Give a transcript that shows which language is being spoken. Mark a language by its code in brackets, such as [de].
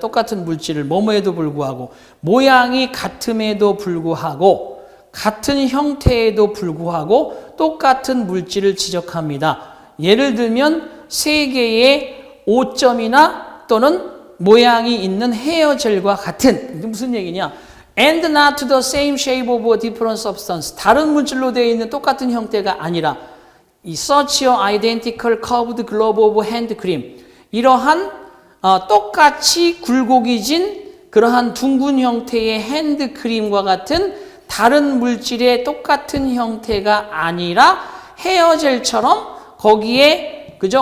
[ko] 똑같은 물질을 뭐뭐에도 불구하고, 모양이 같음에도 불구하고, 같은 형태에도 불구하고 똑같은 물질을 지적합니다. 예를 들면 세 개의 5점이나 또는 모양이 있는 헤어젤과 같은 이게 무슨 얘기냐? [en] And not the same shape of a different substance. [ko] 다른 물질로 되어 있는 똑같은 형태가 아니라 이 [en] such a identical curved globe of hand cream. [ko] 이러한 똑같이 굴곡이진 그러한 둥근 형태의 핸드 크림과 같은 다른 물질의 똑같은 형태가 아니라 헤어젤처럼 거기에 그죠?